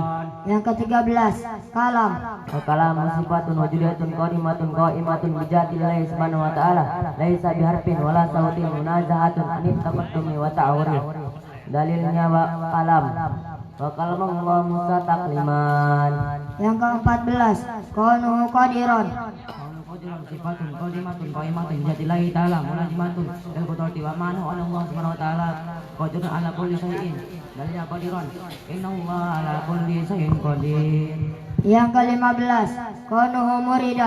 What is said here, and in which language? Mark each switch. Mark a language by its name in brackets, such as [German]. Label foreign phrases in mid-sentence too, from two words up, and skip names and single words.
[Indonesian] Yang ke-13, kalam. [Arabic] كلامٌ صفةٌ وجوديةٌ قائمةٌ بذات الله سبحانه وتعالى ليس بحرفٍ ولا صوتٍ منزهةٌ عن التقدم والتأخر. [Indonesian] Dalilnya [Arabic] كلام وكلم الله موسى تكليما. [Indonesian] Yang ke-14, [Arabic] كونه قادرا. صفة قائمة بذات الله تعالى ملازمة للقدرة ومعناه أن الله سبحانه وتعالى قادر على كل شيء. [Indonesian] Dalilnya [Arabic] قادرا إن الله على كل شيء قدير. [Indonesian] Yang ke-15, [Arabic] كونه مريدا.